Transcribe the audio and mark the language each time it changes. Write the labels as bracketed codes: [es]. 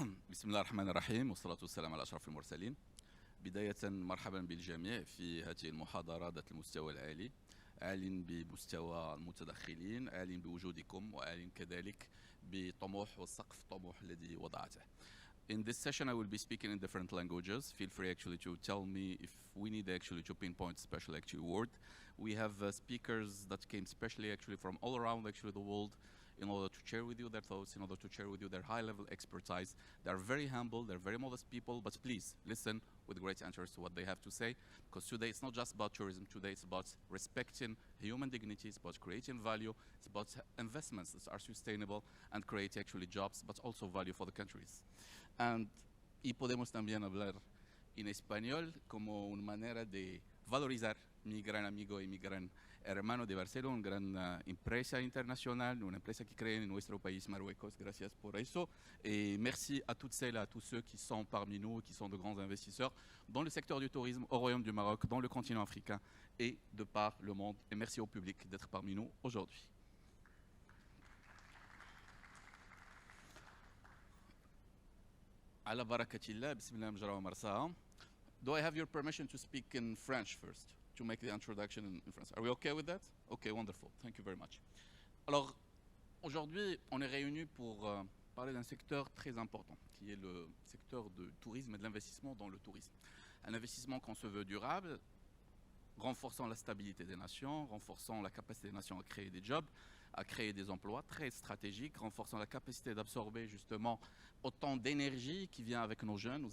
[ar] بسم الله الرحمن الرحيم والصلاة والسلام على أشرف المرسلين. بداية مرحبا بالجميع في هذه المحاضرة ذات المستوى العالي. أعلن بمستوى المتدخلين، أعلن بوجودكم، وأعلن كذلك بطموح والسقف الطموح الذي وضعته. [en] In this session I will be speaking in different languages. Feel free actually to tell me if we need actually to pinpoint special actually word. We have speakers that came specially actually from all around actually the world in order to share with you their thoughts, in order to share with you their high-level expertise. They're very humble, they're very modest people, but please listen with great interest to what they have to say, because today it's not just about tourism, today it's about respecting human dignity, it's about creating value, it's about investments that are sustainable and create actually jobs, but also value for the countries. [es] Y podemos también hablar en español como una manera de valorizar mi gran amigo y mi gran hermano de Barcelona, una gran empresa internacional, una empresa [fr] qui crée [es] en nuestro país, Marruecos. Gracias por eso. [fr] Et merci à toutes celles et à tous ceux qui sont parmi nous, qui sont de grands investisseurs dans le secteur du tourisme au Royaume du Maroc, dans le continent africain et de par le monde. Et merci au public d'être parmi nous aujourd'hui. [ar] على بركة الله بسم الله مجرى ومرساها. [en] Do I have your permission to speak in French first, to make the introduction in French? Are we okay with that? Okay, wonderful. Thank you very much. [fr] Alors, aujourd'hui, on est réunis pour parler d'un secteur très important, qui est le secteur du tourisme et de l'investissement dans le tourisme. Un investissement qu'on se veut durable, renforçant la stabilité des nations, renforçant la capacité des nations à créer des jobs, à créer des emplois très stratégiques, renforçant la capacité d'absorber justement autant d'énergie qui vient avec nos jeunes.